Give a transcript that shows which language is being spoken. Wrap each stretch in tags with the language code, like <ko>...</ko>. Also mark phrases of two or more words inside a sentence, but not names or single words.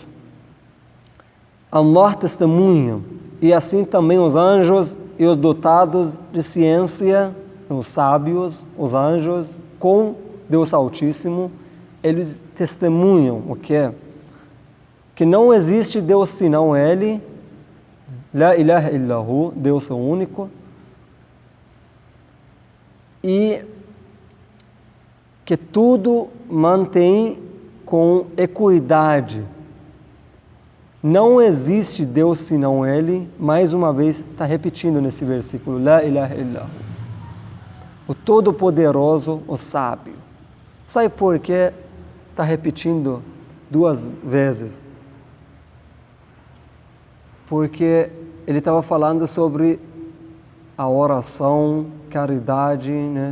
<pt>Allah testemunha, e assim também os anjos e os dotados de ciência, os sábios, os anjos, com Deus Altíssimo, eles testemunham o quê? Que não existe Deus senão Ele,</pt> <ar>لا إله إلا هو,</ar> <pt>Deus é o único, e que tudo mantém com equidade. Não existe Deus senão Ele, mais uma vez está repetindo nesse versículo,</pt> <ar>لا إله إلا هو.</ar> <pt>O Todo-Poderoso, o Sábio. Sabe por que está repetindo 2 vezes? Porque ele estava falando sobre a oração, caridade, né?</pt>